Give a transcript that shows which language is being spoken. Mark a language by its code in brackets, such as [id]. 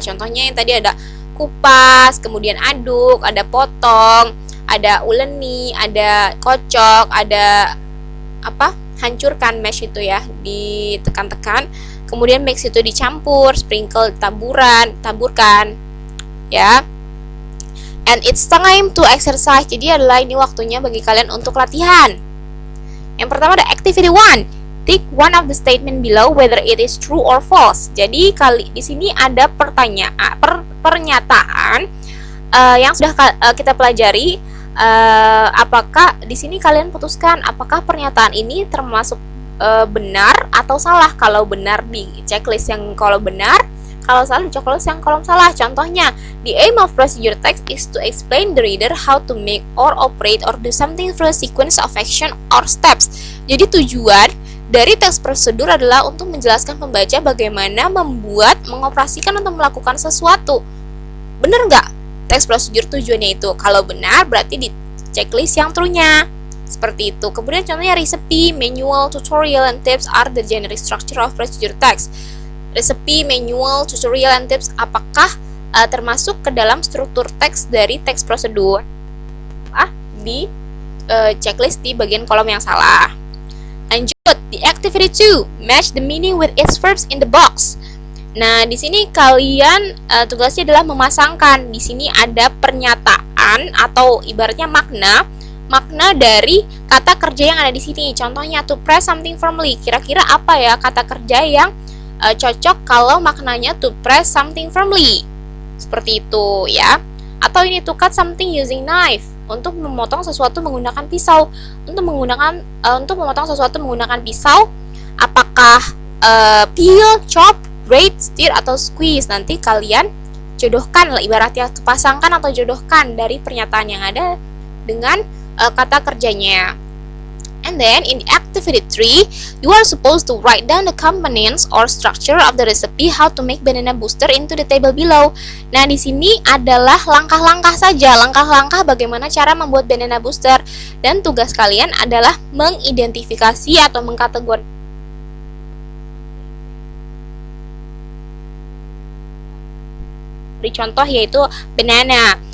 [id] Contohnya yang tadi ada kupas, kemudian aduk, ada potong, ada uleni, ada kocok, ada hancurkan, mash itu ya, ditekan-tekan, kemudian mix itu dicampur, sprinkle taburkan ya. [en] And it's time to exercise. [id] Jadi adalah ini waktunya bagi kalian untuk latihan. Yang pertama ada [en] activity 1. Tick one of the statement below whether it is true or false. [id] Jadi di sini ada pernyataan yang sudah kita pelajari. Apakah di sini kalian putuskan apakah pernyataan ini termasuk benar atau salah? Kalau benar di checklist yang kolom benar, kalau salah di checklist yang kolom salah. Contohnya, [en] the aim of procedure text is to explain the reader how to make or operate or do something through a sequence of action or steps. [id] Jadi tujuan dari teks prosedur adalah untuk menjelaskan pembaca bagaimana membuat, mengoperasikan atau melakukan sesuatu. Benar nggak? Teks prosedur tujuannya itu. Kalau benar berarti di checklist yang true-nya. Seperti itu. Kemudian contohnya [en] recipe, manual, tutorial, and tips are the generic structure of procedure text. [id] Recipe, manual, tutorial, and tips apakah termasuk ke dalam struktur teks dari teks prosedur? Di checklist di bagian kolom yang salah. Lanjut, [en] the activity 2, match the meaning with its verbs in the box. [id] Nah, di sini kalian tugasnya adalah memasangkan. Di sini ada pernyataan atau ibaratnya makna dari kata kerja yang ada di sini. Contohnya [en] to press something firmly. [id] Kira-kira apa ya kata kerja yang cocok kalau maknanya to press something firmly? Seperti itu ya. Atau ini [en] to cut something using knife. [id] Untuk memotong sesuatu menggunakan pisau. Untuk memotong sesuatu menggunakan pisau, apakah peel, chop, grate, stir, atau squeeze? Nanti kalian jodohkan lah, ibaratnya pasangkan atau jodohkan dari pernyataan yang ada dengan kata kerjanya. [en] And then in the activity 3, you are supposed to write down the components or structure of the recipe how to make banana booster into the table below. [id] Nah, di sini adalah langkah-langkah saja, langkah-langkah bagaimana cara membuat banana booster, dan tugas kalian adalah mengidentifikasi atau mengkategorikan contoh yaitu banana.